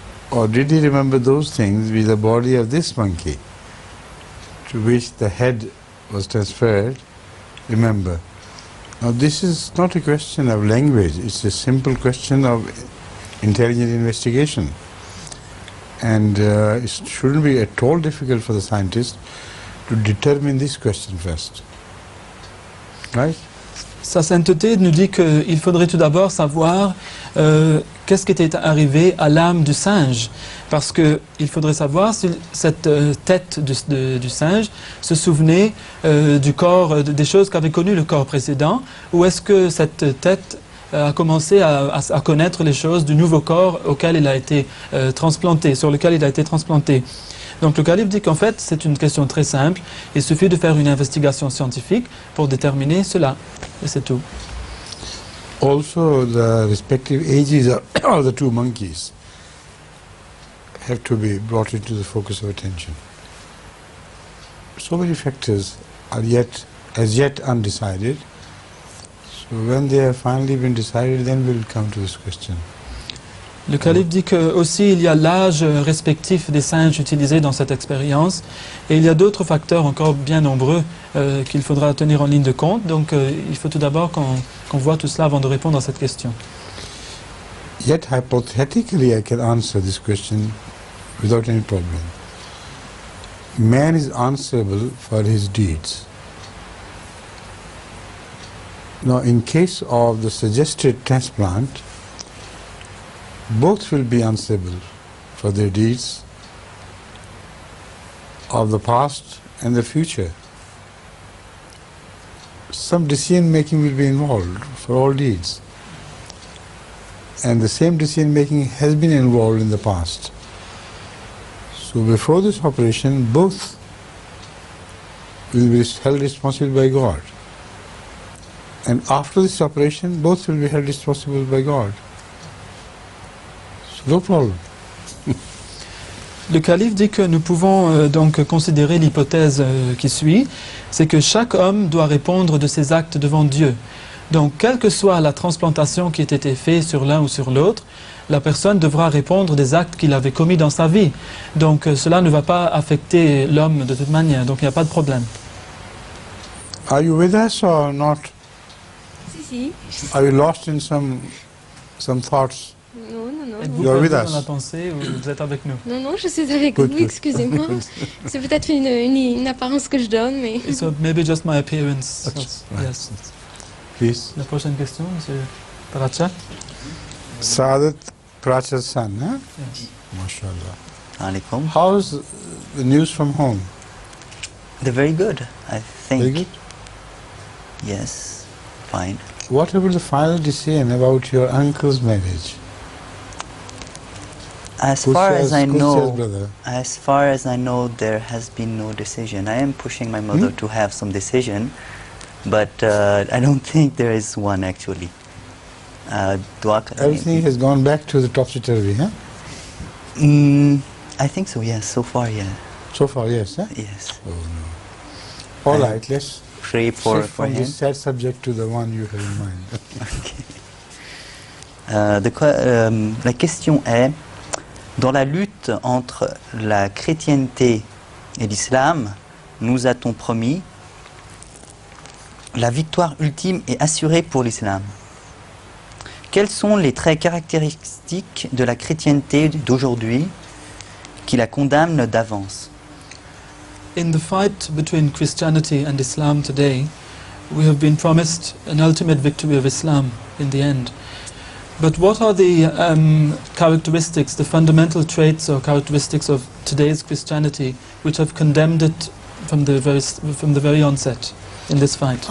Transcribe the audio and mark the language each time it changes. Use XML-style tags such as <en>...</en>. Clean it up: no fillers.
<en>Or did he remember those things with the body of this monkey to which the head was transferred? Remember. Now this is not a question of language, it's a simple question of intelligent investigation. And it shouldn't be at all difficult for the scientist to determine this question first. Right?</en> <fr>Sa sainteté nous dit qu'il faudrait tout d'abord savoir qu'est-ce qui était arrivé à l'âme du singe. Parce qu'il faudrait savoir si cette tête du singe se souvenait du corps, des choses qu'avait connues le corps précédent, ou est-ce que cette tête a commencé à connaître les choses du nouveau corps auquel il a été transplanté, sur lequel il a été transplanté. Donc le calife dit qu'en fait c'est une question très simple, il suffit de faire une investigation scientifique pour déterminer cela, et c'est tout.</fr> <en>Also the respective ages of the two monkeys have to be brought into the focus of attention. So many factors are as yet undecided. So when they have finally been decided, then we'll come to this question.</en> <fr>Le calife dit que aussi il y a l'âge respectif des singes utilisés dans cette expérience et il y a d'autres facteurs encore bien nombreux qu'il faudra tenir en ligne de compte. Donc il faut tout d'abord qu'on voit tout cela avant de répondre à cette question.</fr> <en>Yet hypothetically I can answer this question without any problem. man is answerable for his deeds. Now, in case of the suggested transplant, both will be answerable for their deeds of the past and the future. Some decision making will be involved for all deeds, and the same decision making has been involved in the past. So before this operation, both will be held responsible by God, and after this operation, both will be held responsible by God. So no problem.</en> <fr>Le calife dit que nous pouvons donc considérer l'hypothèse qui suit, c'est que chaque homme doit répondre de ses actes devant Dieu. Donc, quelle que soit la transplantation qui ait été faite sur l'un ou sur l'autre, la personne devra répondre des actes qu'il avait commis dans sa vie. Donc, cela ne va pas affecter l'homme de toute manière, donc il n'y a pas de problème.</fr> <en>Are you with us or not?</en> <fr>Si.</fr> <en>Are you lost in some thoughts?</en> <fr>Non. Êtes-vous</fr> <en>You are with</en> <fr>perdu</fr> <en>us.</en> <fr>dans la pensée ou vous êtes avec nous? Non, je suis avec</fr> <en>Good,</en> <fr>vous,</fr> <en>good.</en> <fr>excusez-moi. C'est peut-être une apparence que je donne, mais...</fr> <en>So maybe just my appearance. Okay. Yes. Please.</en> <fr>La prochaine question, monsieur Paracha.</fr> <en>Saadat Pracha's son, huh? Yes.</en> <ar>MashaAllah. Alaikum.</ar> <en>How's the news from home? They're very good, I think. Very good. Yes, fine. What about the final decision about your uncle's marriage? As far as I know, brother. as far as I know, there has been no decision. I am pushing my mother to have some decision, but I don't think there is one actually.</en> <ur>Dua kar-</ur> <en>Everything has gone back to the topsy-turvy, huh? I think so. Yes, so far, yeah. So far, yes, huh? Yes. Oh no. All right, let's Pray for shift from him. this sad subject to the one you have in mind.</en> <fr>La question est, dans la lutte entre la chrétienté et l'islam, nous a-t-on promis, la victoire ultime est assurée pour l'islam. Quels sont les traits caractéristiques de la chrétienté d'aujourd'hui qui la condamnent d'avance?</fr> <en>In the fight between Christianity and Islam today, we have been promised an ultimate victory of Islam in the end. But what are the characteristics, the fundamental traits or characteristics of today's Christianity which have condemned it from the very onset in this fight?</en>